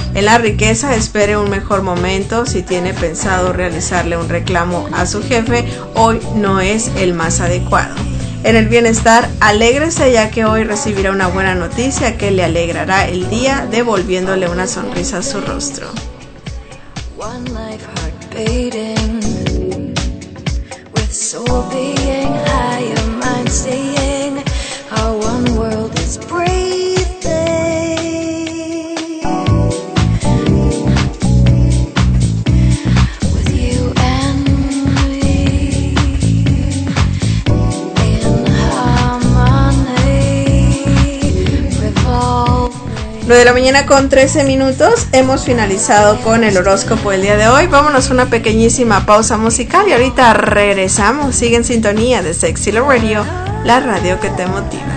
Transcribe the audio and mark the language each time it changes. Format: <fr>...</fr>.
<es>En la riqueza, espere un mejor momento. Si tiene pensado realizarle un reclamo a su jefe, hoy no es el más adecuado. En el bienestar, alégrese ya que hoy recibirá una buena noticia que le alegrará el día, devolviéndole una sonrisa a su rostro.</es> <en>One life heart beating, with soul being higher, mind seeing how one world is breathing with you and me in harmony revolving.</en> <es>9:13 a.m. Hemos finalizado con el horóscopo el día de hoy. Vámonos a una pequeñísima pausa musical y ahorita regresamos. Sigue en sintonía de Sexy Love Radio, la radio que te motiva.</es>